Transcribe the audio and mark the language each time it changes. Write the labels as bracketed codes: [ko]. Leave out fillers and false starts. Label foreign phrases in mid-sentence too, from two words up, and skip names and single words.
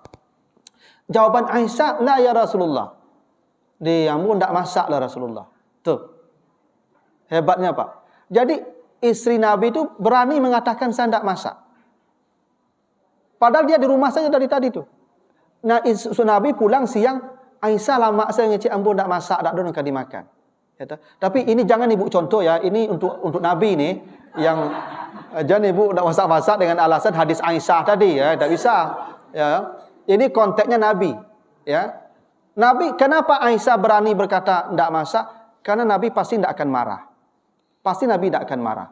[id] Jawaban Aisyah, [ar] "La ya Rasulullah." [id] Dia ambo ndak masak lah Rasulullah. Tuh. Hebatnya Pak. Jadi istri Nabi itu berani mengatakan saya ndak masak. Padahal dia di rumah saja dari tadi tu. Nah, Nabi pulang siang, Aisyah lama saya ngecek ambo ndak masak, ndak ada nak dimakan. Ya, tapi ini jangan Ibu contoh ya, ini untuk Nabi ni yang jangan Ibu ndak masak-masak dengan alasan hadis Aisyah tadi ya, tak bisa. Ya. Ini konteksnya Nabi, ya. Nabi kenapa Aisyah berani berkata ndak masak? Karena Nabi pasti ndak akan marah. Pasti Nabi ndak akan marah.